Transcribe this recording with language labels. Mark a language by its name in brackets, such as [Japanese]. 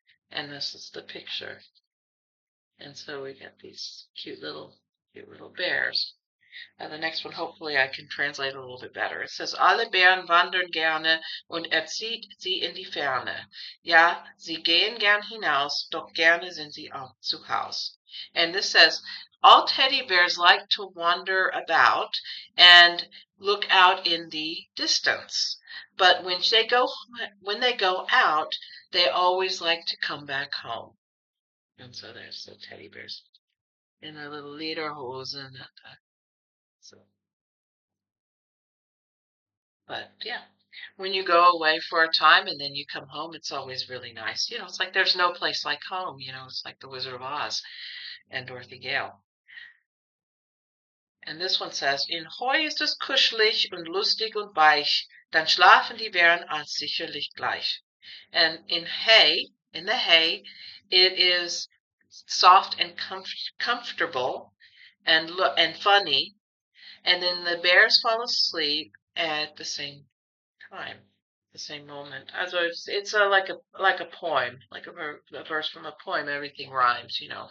[English] And this is the picture. And so we got these cute little bears. And the next one, hopefully I can translate a little bit better. It says, [German] alle Bären wandern gerne und zieht sie in die Ferne. Ja, sie gehen gern hinaus, doch gerne sind sie auch zu Haus. [English] And this says, all teddy bears like to wander about and look out in the distance. But when they go out, they always like to come back home. And so there's the teddy bears in their little lederhosen. So, but yeah, when you go away for a time and then you come home, it's always really nice. It's like there's no place like home. It's like the Wizard of Oz and Dorothy Gale. And this one says, [German] in Heu ist es kuschelig und lustig und weich, dann schlafen die Bären als sicherlich gleich. [English] And in the hay, it is soft and comfortable and funny, and then the bears fall asleep at the same time, the same moment. Also it's like a poem, like a verse from a poem. Everything rhymes.